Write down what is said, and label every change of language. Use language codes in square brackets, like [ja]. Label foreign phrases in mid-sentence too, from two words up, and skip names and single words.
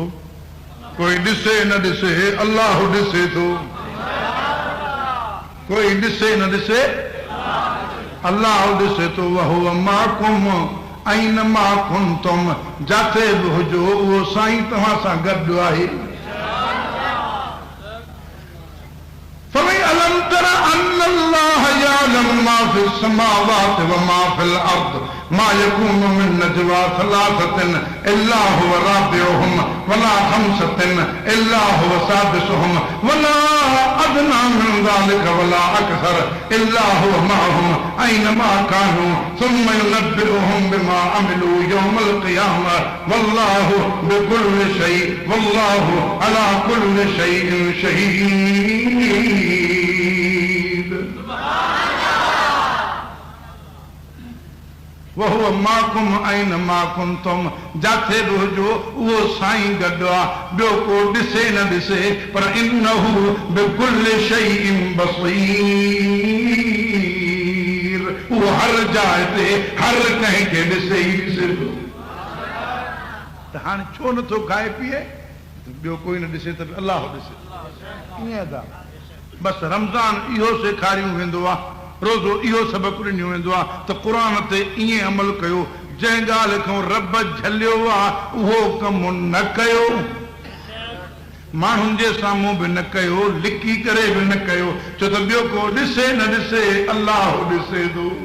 [sd] कोई ॾिसे न ॾिसे अल्लाह ॾिसे थो, कोई ॾिसे न ॾिसे अल्लाह ॾिसे थो। [ar] وهو معكم أينما كنتم, [sd] जाते बि हुजो उहो साईं तव्हां सां गॾु आहे। [ar] ألم تر أن الله يعلم ما في السماوات وما في الأرض ما يكون من نجوى ثلاثة إلا هو رابعهم ولا خمسة إلا هو سادسهم ولا أدنى من ذلك ولا أكثر إلا هو معهم أينما كانوا ثم ينبئهم بما عملوا يوم القيامة والله بكل شيء والله على كل شيء شهيد. وهو معكم أينما كنتم, [sd] जाथे बि हुजो उहो साईं गॾु आहे, ॿियो को ॾिसे न ॾिसे, पर [ar] إنه بكل شيء بصير, [sd] उहो हर जाइ ते हर कंहिंखे ॾिसे ई ॾिसे थो। त हाणे छो नथो खाए पीए? ॿियो कोई न ॾिसे त अल्लाह ॾिसे, ईअं था। बसि रमज़ान इहो सेखारियो वेंदो आहे, रोज़ो इहो सबक़ ॾिनो वेंदो आहे त क़ुर ते ईअं अमल कयो, जंहिं ॻाल्हि खां रब झलियो आहे उहो कमु न कयो, माण्हुनि जे साम्हूं बि न कयो, लिकी करे बि न कयो, छो त ॿियो को ॾिसे न ॾिसे अल्लाह ॾिसे थो।